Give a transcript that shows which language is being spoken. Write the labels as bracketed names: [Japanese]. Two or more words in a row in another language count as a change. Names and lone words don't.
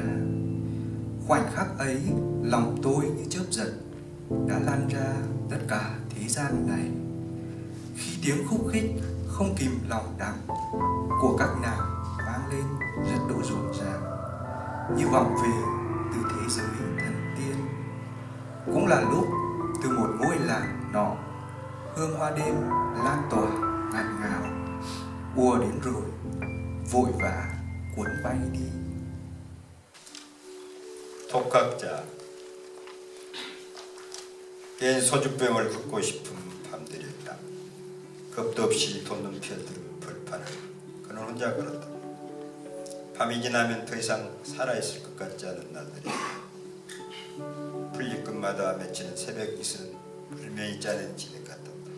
[Vietnamese] Khoảnh khắc ấy lòng tôi như chớp giật đã lan ra tất cả thế gian này, khi tiếng khúc khích không kìm lòng đắng của các nàng vang lên rất độ rộn ràng, như vọng về từ thế giới thần tiên. Cũng là lúc từ một ngôi làng nọ hương hoa đêm lan tỏa ngạt ngào ùa đến rồi vội vã cuốn bay đi. [Korean] 독학자 개인 소주병을 긋고 싶은 밤들이었다. 겁도 없이 돋는 별들을 벌판을 그는 혼자 걸었다. 밤이 지나면 더 이상 살아있을 것 같지 않은 날들이 풀잎끝마다 맺히는 새벽 이슬은 불면이 짜낸 진흙 같았다.